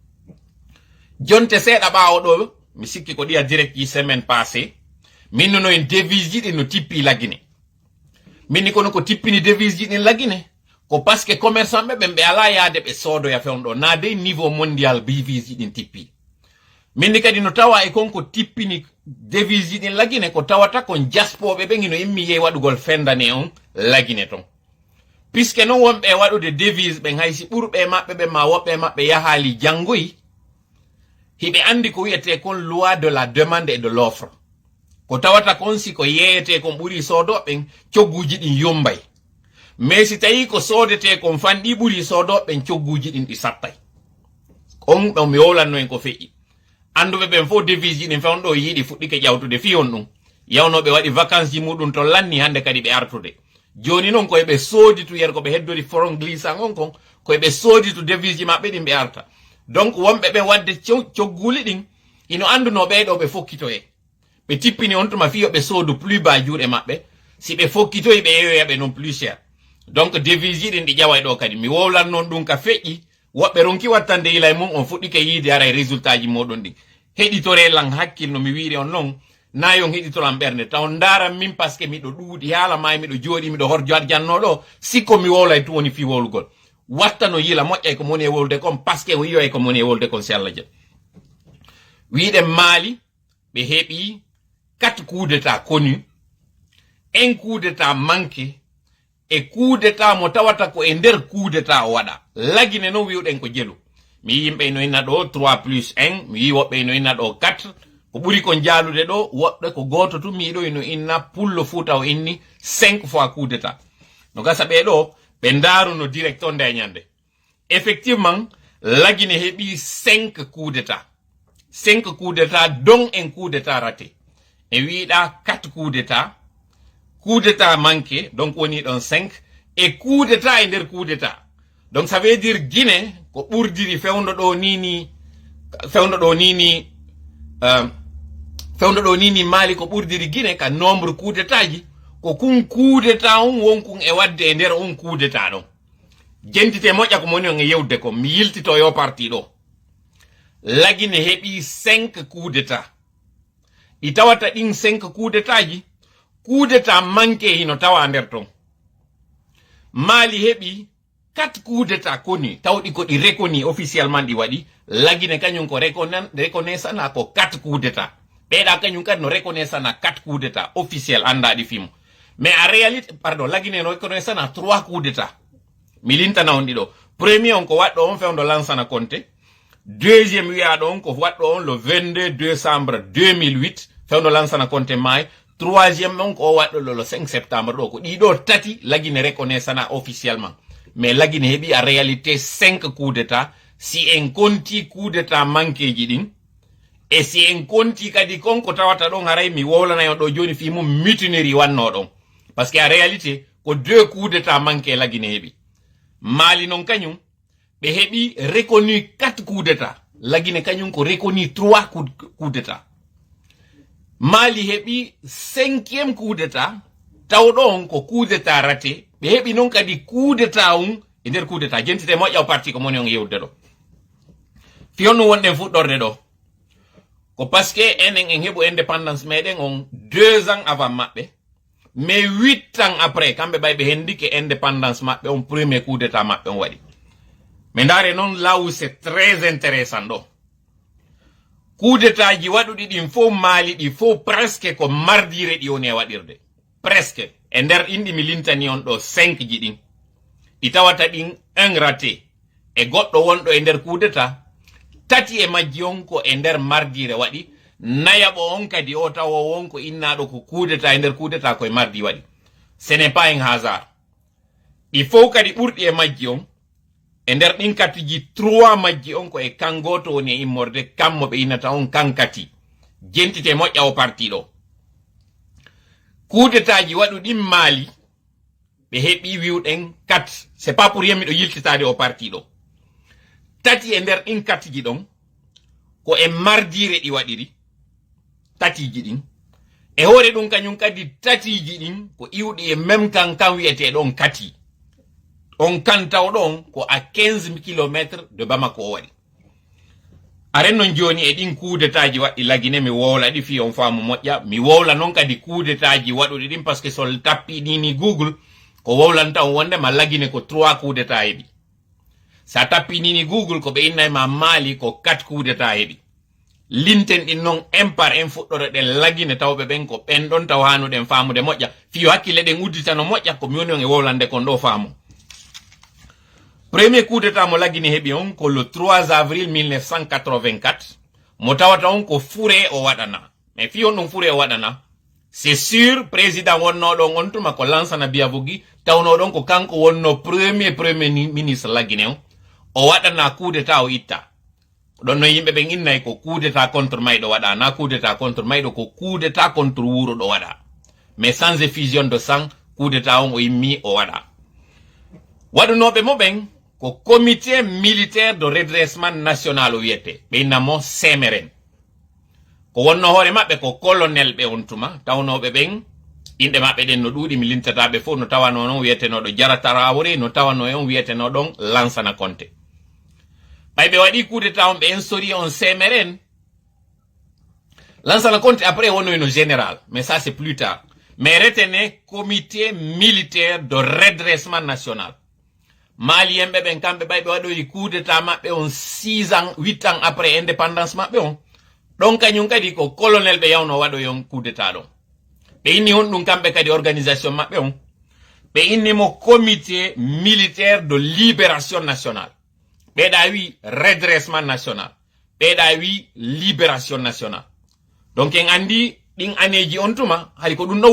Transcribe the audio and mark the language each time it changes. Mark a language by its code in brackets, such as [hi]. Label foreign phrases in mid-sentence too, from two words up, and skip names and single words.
[ff] jonte seeɗa ɓawo ɗo mi sikki ko ɗiya direct ji [fr] semaine passé [ff] min no en devise ji ɗi no tippi Lagine minni kono ko tippini devise ji ɗin Lagine ko [fr] par ce que [ff] commerçant ɓe ɓen ɓe ala yaade ɓe soodoya fewɗo na dey [fr] niveau mondial [ff] devise ji ɗin tippi minni kadi no tawa e konko tippini devise ji ɗin Lagine ko tawata kon jaspoɓe ɓen ino immi yey waɗugol fendane on Lagine ton puisque non wonɓe waɗude devise ɓen haysi ɓurɓe maɓɓe ɓen ma woɓɓe maɓɓe yahali janngoyi hiɓe andi ko wiyete kon [fr] loi de la demande et de l'offre [ff] ko tawata kon si ko yeyete kon ɓuri soodoɓen cogguji ɗin yombay mais si tawi ko soodete kon fanɗi ɓuri soodoɓen cogguji ɗin ɗi sattay on ɗon mi wowlanno en ko feƴƴi anduɓe ɓen fof devise ɗin fewn ɗo yiɗi fuɗɗike ƴawtude fiyon ɗum yawnoɓe waɗi vacances ji muɗum to lanni hande kadi ɓe artude joni noon koyeɓe soodi to yer ko ɓe heddori foron glissant on kon koyeɓe soodi to devise ji maɓɓe ɗin ɓe arta donc wonɓe ɓe wadde cogguli ɗin ino anduno ɓeyɗo ɓe fokkitoye ɓe tippini on tuma fiyo ɓe soodu [fr] plus bas [ff] juuɗe maɓɓe si ɓe fokkitoyi ɓe yeyoyaɓe non [fr] plus cher [ff] donc devise ji ɗin ɗi ƴaway ɗo kadi mi wowlan noon ɗum ka feƴƴi woɓɓe ronki wattande ilay mum on fuɗɗike yiide aray résultat ji moɗon ɗin heɗitore lan hakkil no mi wiiri on noon nayon heɗitoran ɓernde taw ndaran min par [fr] ce que [ff] miɗo ɗuuɗi haala may miɗo jooɗi miɗo horjo jannoɗo sikko mi wowlay tu woni fi wowlugol watta no yila moƴƴay ko moni e wolde kon [fr] par ce que [ff] o yiyoy ko moni e wolde kon si Allah jam wiɗen maali ɓe heɓi [fr] 4 coups d'état connus 1 coup d'état manqué [ff] e [fr] coup d'état [ff] mo tawata ko e nder [fr] coup d'état [ff] o waɗa lagine noon wiwɗen ko jelu mi yi yimɓe no inna ɗo 3+1 mi yi woɓɓe no inna ɗo 4 ko ɓuri kon jaalude ɗo woɓɓe ko goto tu mi yiɗo no inna pullo fuuta o inni [fr] 5 fois coup d'état [ff] no gasa ɓeɗo ɓe ndaaru no directeur ndeñande effectivement lagine heɓi [fr] 5 coup d'état 5 coup d'état dont un coup d'état raté [ff] e wiɗa [fr] 4 coup d'état manqué [ff] donc woni ɗon [fr] 5 et coup d'état [ff] e nder [fr] coup d'état donc ça veut dire Guinée [ff] ko ɓurdiri fewndo ɗo nini Mali ko ɓurdiri Guinée ka nombre [fr] coup d'état [ff] ji ko kun [fr] coup d'état [ff] on wonkun e wadde e nder on [fr] coup d'état [ff] ɗon jentite moƴƴa ko moni on e yewde ko mi yiltito yo parti ɗo lagine heɓi [fr] 5 coup d'état [ff] i tawata ɗin [fr] 5 coup d'état ji coup d'état manqué [ff] hino tawa nder ton Mali heɓi [fr] 4 coup d'état connus [ff] tawɗi ko ɗi reconi officiellement ɗi waɗi lagine kañum ko reconnaissant na ko [fr] 4 coup d'état [ff] ɓeɗa kañum kadi no reconnaissant na [fr] 4 coup d'état officiel [ff] andaɗi fimo [fr] mais en réalité [ff] pardon lagine no reconnaissant na [fr] 3 coup d'état [ff] mi lintana on ɗiɗo premier on ko waɗɗo on fewndo Lansana Conté deuxième wiyaɗo on ko waɗɗo on le [fr] 22 décembre 2008 [ff] fewndo Lansana Conté maayi troisième on ko waɗɗo [fr] le 5 septembre [ff] ɗo ko ɗiɗo tati lagine reconnaissant na officiellement mais lagine heɓi [fr] en réalité 5 coups d'état [ff] si en konti [fr] coup d'état manqué [ff] ji ɗin e si en konti kadi konko tawata ɗon haray mi wowlanayon ɗo joni fi mum mutinerie wanno ɗon [fr] par ce que en réalité [ff] ko [fr] 2 coups d'état manqué [ff] lagine heɓi Mali non kañum ɓe heɓi [fr] reconnu 4 coups d'état [ff] lagine kañum ko [fr] reconnu 3 coups d'état [ff] Mali heɓi [fr] 5e coup d'état [ff] tawɗon ko [fr] coup d'état raté [ff] ɓe heɓi non kadi [fr] coup d'état [ff] e nder [fr] coup d'état [ff] jentite moƴƴaw parti ko moni on yewde ɗo fiyon no wonɗen fuɗɗorde ɗo ko [fr] parce que [ff] enen en heɓu indépendance meɗen on [fr] 2 ans avant [ff] maɓɓe [fr] mais 8 ans après [ff] kamɓe ɓay ɓe hendike indépendance maɓɓe on [fr] premier coup d'état [ff] maɓɓe on waɗi mais ndaare noon [fr] là où c'est très intéressant [ff] ɗo [fr] coup d'état [ff] ji waɗuɗi ɗin fof Mali ɗi fof presque ko mardire ɗi woni e waɗirde presque e nder inɗi mi lintani on ɗo 5 ji ɗin ɗi tawata ɗin 1 raté e goɗɗo wonɗo e nder [fr] coup d'état [ff] tati e majji on ko e nder mardire waɗi nayaɓo on kadi o tawo won ko innaɗo ko [fr] coup d'état [ff] e nder coup d'état koye mardi waɗi [fr] ce n'est pas un hasard [ff] ɗi fof kadi ɓurɗi e majji on e nder ɗin katiji 3 majji on ko e kan goto woni e immorde kammo ɓe innata on kankati jentite moƴƴa o parti ɗo [fr] coup d'état [ff] ji waɗuɗin Mali ɓe heɓi wiwɗen 4 [fr] c'est pas pour [ff] yemmiɗo yiltitade o parti ɗo tati e nder ɗin katiji ɗon ko e mardire ɗi waɗiri tatiji ɗin e hoore ɗum kañum kadi tatiji ɗin ko iwɗi e même kan wiyeteɗon kati on kan tawɗon ko [fr] à 15 km de Bamako [ff] o waɗi aren non joni e ɗin [fr] coup d'état [ff] ji waɗɗi lagine mi wowla ɗi fi on faamu moƴƴa mi wowla noon kadi [fr] coup d'état [ff] ji waɗuɗi ɗin [fr] par ce que [ff] sol tappi ɗini Google ko wowlanta on wonde ma lagine ko [fr] 3 coup d'état [ff] heɓi sa tappi nini Google ko ɓe innayma Mali ko [fr] 4 coup d'état [ff] heɓi linten ɗin noon [fr] un par un [ff] fuɗɗore ɗen lagine tawɓe ɓen ko ɓen ɗon taw hanuɗen faamude moƴƴa fiyo hakkille ɗen udditano moƴƴa ko mi woni on e wowlande kon ɗo faamu [fr] premier coup d'état [ff] mo lagine heɓi on ko [fr] le 3 avril 1984 [ff] mo tawata on ko Fouré o waɗana mais fiyon ɗum Fouré o waɗana [fr] c'est sûr président [ff] wonnoɗon on tuma ko Lansana Biavogui tawnoɗon ko kanko wonno [fr] premier ministre [ff] lagine on o waɗana [fr] coup d'état [ff] o itta don no yimbe be innay ko [fr] coup d'état contre [ff] maydo wada na [fr] coup d'état contre [ff] maydo ko [fr] coup d'état contre [ff] wuro do wada [fr] mais sans effusion de sang coup d'état [ff] on o yimmi o wada wadu no be mo ben ko [fr] comité militaire de redressement national [ff] o wiete be namo semeren ko wonno hore mabbe ko colonel be on tuma tawnobe ben inde mabbe den no dudi mi lintata be fo no tawano non wiete no do jaratara wori no tawano en wiete no don Lansana Conté baybe wadi [fr] coup d'état [ff] on be en sori on semeren Lansana Conté après on no général [fr] mais ça c'est plus tard mais retenez comité militaire de redressement national [ff] Malien be ben kambe baybe wadi [fr] coup d'état [ff] mabbe on [fr] 6 ans 8 ans après indépendance [ff] mabbe on donc kanyum kadi ko colonel be yawno wado yon [fr] coup d'état [ff] don be inni on dum kambe kadi organisation mabbe on be inni mo [fr] comité militaire de libération nationale [ff] be da wi [fr] redressement national [ff] be da wi [fr] libération nationale [ff] donc en andi din aneji on tuma hali ko dum no